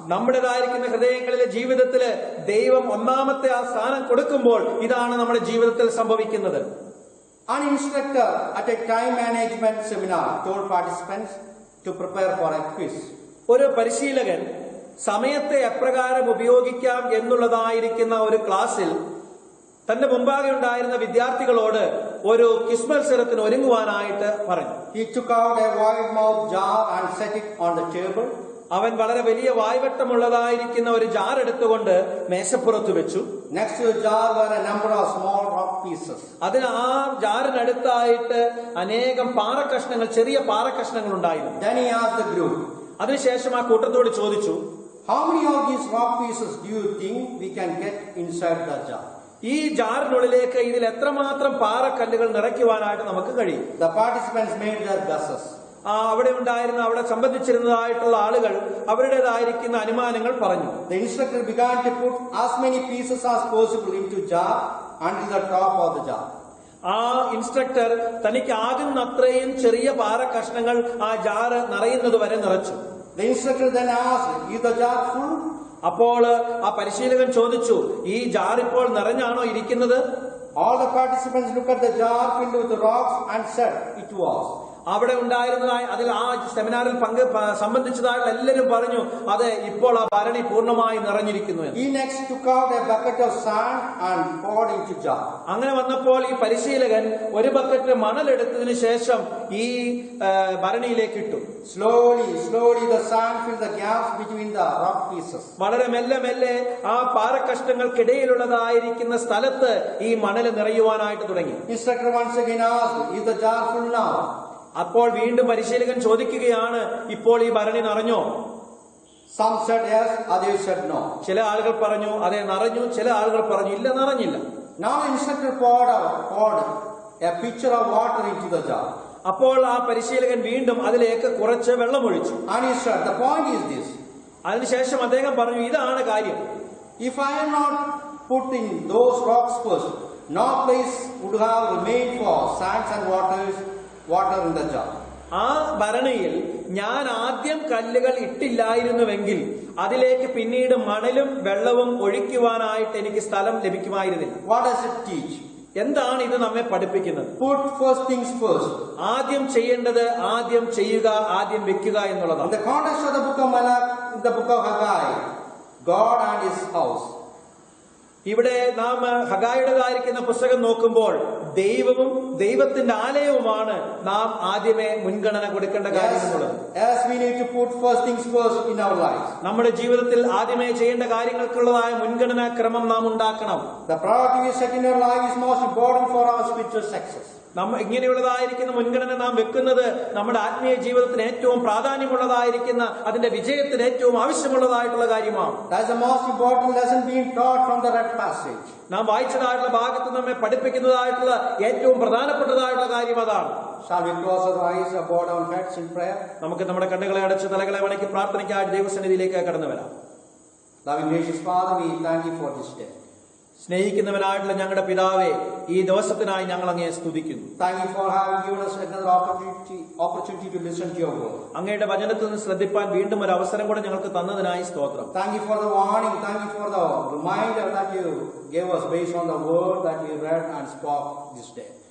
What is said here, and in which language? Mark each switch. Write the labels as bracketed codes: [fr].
[ml] നമ്മുടേതായിരിക്കുന്ന ഹൃദയങ്ങളിലെ ജീവിതത്തില് ദൈവം ഒന്നാമത്തെ ആ സ്ഥാനം കൊടുക്കുമ്പോൾ ഇതാണ് നമ്മുടെ ജീവിതത്തിൽ സംഭവിക്കുന്നത്. [en] An instructor at a time management seminar told participants to prepare for a quiz. [ml] ഒരു പരിശീലകൻ സമയത്തെ എപ്രകാരം ഉപയോഗിക്കാം എന്നുള്ളതായിരിക്കുന്ന ഒരു ക്ലാസ്സിൽ തന്റെ മുമ്പാകെ ഉണ്ടായിരുന്ന വിദ്യാർത്ഥികളോട് ഒരു ക്വിസ് മത്സരത്തിന് ഒരുങ്ങുവാനായിട്ട് പറഞ്ഞു. [en] He took out a wide-mouthed jar and set it on the table. [ml] അവൻ വളരെ വലിയ വായ്വട്ടമുള്ളതായിരിക്കുന്ന ഒരു ജാർ എടുത്തുകൊണ്ട് മേശപ്പുറത്ത് വെച്ചു. [en] Next to the jar were a number of small rock pieces. [ml] അതിന് ആ ജാറിനടുത്തായിട്ട് അനേകം പാറക്കഷ്ണങ്ങൾ, ചെറിയ പാറക്കഷ്ണങ്ങൾ ഉണ്ടായിരുന്നു. [en] Then he asked the group, [ml] അതിനുശേഷം ആ കൂട്ടത്തോട് ചോദിച്ചു, [en] how many of these rock pieces do you think we can get inside the jar? [ml] ഈ ജാറിനുള്ളിലേക്ക് ഇതിൽ എത്രമാത്രം പാറക്കല്ലുകൾ നിറയ്ക്കുവാനായിട്ട് നമുക്ക് കഴിയും? [en] The participants made their guesses. [ml] അവിടെ സംബന്ധിച്ചിരുന്നതായിട്ടുള്ള ആളുകൾ അവരുടേതായിരിക്കുന്ന അനുമാനങ്ങൾ പറഞ്ഞു. [en] The instructor began to put as many pieces as possible into jar until the top of the jar. [ml] ആ ഇൻസ്ട്രക്ടർ തനിക്ക് ആകുന്നത്രയും ചെറിയ പാറക്കഷ്ണങ്ങൾ ആ ജാറ് നിറയുന്നത് വരെ നിറച്ചു. [en] The instructor then asked, is the jar full? [ml] അപ്പോൾ ആ പരിശീലകൻ ചോദിച്ചു, ഈ ജാർ ഇപ്പോൾ നിറഞ്ഞാണോ ഇരിക്കുന്നത്? [en] All the participants looked at the jar filled with rocks and said it was. [ml] അവിടെ ഉണ്ടായിരുന്നതായി അതിൽ ആ സെമിനാറിൽ സംബന്ധിച്ചതായിട്ടുള്ള എല്ലാവരും പറഞ്ഞു, അത് ഇപ്പോൾ ആ ഭരണി പൂർണ്ണമായി നിറഞ്ഞിരിക്കുന്നു. [en] He next took out a bucket of sand and poured into jar. [ml] അങ്ങനെ വന്നപ്പോൾ ഈ പരിശീലകൻ ഒരു ബക്കറ്റ് മണലെടുത്തതിന് ശേഷം ഈ ഭരണിയിലേക്ക് ഇട്ടു. [en] Slowly the sand filled the gaps between the rock pieces. [ml] വളരെ മെല്ലെ മെല്ലെ ആ പാറക്കഷ്ണങ്ങൾക്കിടയിലുള്ളതായിരിക്കുന്ന സ്ഥലത്ത് ഈ മണൽ നിറയുവാനായിട്ട് തുടങ്ങി. [en] Instructor once again asked, is the jar full now? [ml] അപ്പോൾ വീണ്ടും പരിശീലകൻ ചോദിക്കുകയാണ്, ഇപ്പോൾ ഈ ഭരണി നിറഞ്ഞോ? [en] Some said yes, others said no. [ml] ചില ആളുകൾ പറഞ്ഞു അതെ നിറഞ്ഞു, ചില ആളുകൾ പറഞ്ഞു ഇല്ല നിറഞ്ഞില്ല. [en] Now the instructor poured a pitcher of water into the jar. [ml] അപ്പോൾ ആ പരിശീലകൻ വീണ്ടും അതിലേക്ക് കുറച്ച് വെള്ളമൊഴിച്ചു. [en] And he said, the point is this. [ml] അതിനുശേഷം അദ്ദേഹം പറഞ്ഞു, ഇതാണ് കാര്യം. [en] If I had not put in those rocks first, no place would have remained for sands and water in the jar. [ml] ആ ഭരണിയിൽ ഞാൻ ആദ്യം കല്ലുകൾ ഇട്ടില്ലായിരുന്നുവെങ്കിൽ അതിലേക്ക് പിന്നീട് മണലും വെള്ളവും ഒഴിക്കുവാനായിട്ട് എനിക്ക് സ്ഥലം ലഭിക്കുമായിരുന്നില്ല. [en] What does it teach? [ml] എന്താണ് ഇത് നമ്മെ പഠിപ്പിക്കുന്നത്? [en] Put first things first. [ml] ആദ്യം ചെയ്യേണ്ടത് ആദ്യം ചെയ്യുക, ആദ്യം വെക്കുക എന്നുള്ളതാണ്. [en] In the context of the book of Malach, in the book of Haggai, God and his house. [ml] ഇവിടെ നാം ഹഗായുടേതായിരിക്കുന്ന പുസ്തകം നോക്കുമ്പോൾ ദൈവവും ദൈവത്തിന്റെ ആലയവുമാണ് നാം ആദ്യമേ മുൻഗണന കൊടുക്കേണ്ട കാര്യം എന്നുള്ളത്. [en] As we need to put first things first in our lives. [ml] നമ്മുടെ ജീവിതത്തിൽ ആദ്യമേ ചെയ്യേണ്ട കാര്യങ്ങൾക്കുള്ളതായ മുൻഗണനാ ക്രമം നാം ഉണ്ടാക്കണം. [en] The priority we set in our life is most important for our spiritual success. [ml] ഇങ്ങനെയുള്ളതായിരിക്കുന്ന മുൻഗണന നാം വെക്കുന്നത് നമ്മുടെ ആത്മീയ ജീവിതത്തിന് ഏറ്റവും പ്രാധാന്യമുള്ളതായിരിക്കുന്ന അതിന്റെ വിജയത്തിന് ഏറ്റവും ആവശ്യമുള്ളതായിട്ടുള്ള കാര്യമാണ്. [en] That's the most important lesson being taught from the red passage. [ml] നാം വായിച്ചതായിട്ടുള്ള ഭാഗത്ത് നമ്മെ പഠിപ്പിക്കുന്നതായിട്ടുള്ള ഏറ്റവും പ്രധാനപ്പെട്ടതായിട്ടുള്ള കാര്യം അതാണ്. [en] Shall we close our eyes, bow our heads in prayer? [ml] നമുക്ക് നമ്മുടെ കണ്ണുകളെ അടച്ച് തലകളെ വണക്കി പ്രാർത്ഥനയ്ക്കായിട്ട് ദൈവസന്നിധിയിലേക്ക് കടന്നു വരാം. [en] Loving gracious Father, we thank you for this day. [ml] സ്നേഹിക്കുന്നവനായിട്ടുള്ള ഞങ്ങളുടെ പിതാവേ, ഈ ദിവസത്തിനായി ഞങ്ങൾ അങ്ങയെ സ്തുതിക്കുന്നു. [en] Thank you for having given us another opportunity to listen to your word. [ml] അങ്ങയുടെ വചനത്തിൽ നിന്ന് ശ്രദ്ധിപ്പാൻ വീണ്ടും ഒരു അവസരം കൂടെ ഞങ്ങൾക്ക് തന്നതിനായി സ്തോത്രം. [en] Thank you for the warning. Thank you for the reminder that you gave us based on the word that we read and spoke this day.